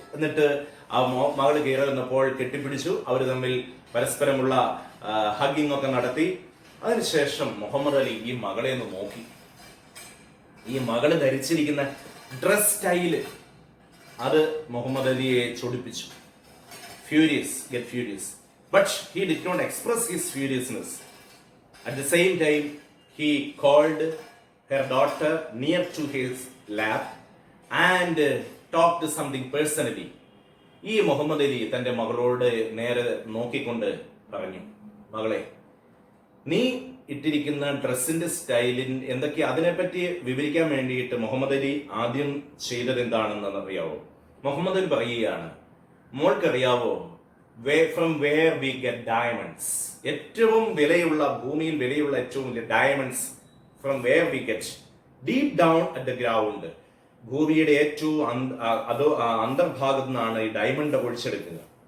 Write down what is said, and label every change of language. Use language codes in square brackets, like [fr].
[ml] എന്നിട്ട് ആ മകള് കയറി വന്നപ്പോൾ കെട്ടിപ്പിടിച്ചു. അവർ തമ്മിൽ പരസ്പരമുള്ള ഹഗ്ഗിംഗ് ഒക്കെ നടത്തി. അതിനുശേഷം മുഹമ്മദ് അലി ഈ മകളെ ഒന്ന് നോക്കി. ഈ മകള് ധരിച്ചിരിക്കുന്ന ഡ്രസ് സ്റ്റൈല് അത് മുഹമ്മദ് അലിയെ ചൊടിപ്പിച്ചു. [en] get furious. But he did not express his furiousness. At the same time, he called her daughter near to his lap and talked something personally. [ml] ഈ മുഹമ്മദ് അലി തന്റെ മകളോട് നേരെ നോക്കിക്കൊണ്ട് പറഞ്ഞു, മകളെ, നീ ഇട്ടിരിക്കുന്ന ഡ്രസ്സിന്റെ സ്റ്റൈലിൻ എന്തൊക്കെയാ, അതിനെപ്പറ്റി വിവരിക്കാൻ വേണ്ടിയിട്ട് മുഹമ്മദ് അലി ആദ്യം ചെയ്തത് എന്താണെന്ന് അറിയാവോ? മുഹമ്മദ് അലി പറയുകയാണ്, മോൾക്കറിയാവോ, [en] from where we get diamonds, [ml] ഏറ്റവും വിലയുള്ള, ഭൂമിയിൽ വിലയുള്ള ഏറ്റവും വലിയ diamonds, [en] from where we get, deep down at the ground, [ml] ഭൂമിയുടെ ഏറ്റവും അന്തർഭാഗത്തു നിന്നാണ് ഈ ഡയമണ്ട് ഒഴിച്ചെടുക്കുന്നത്.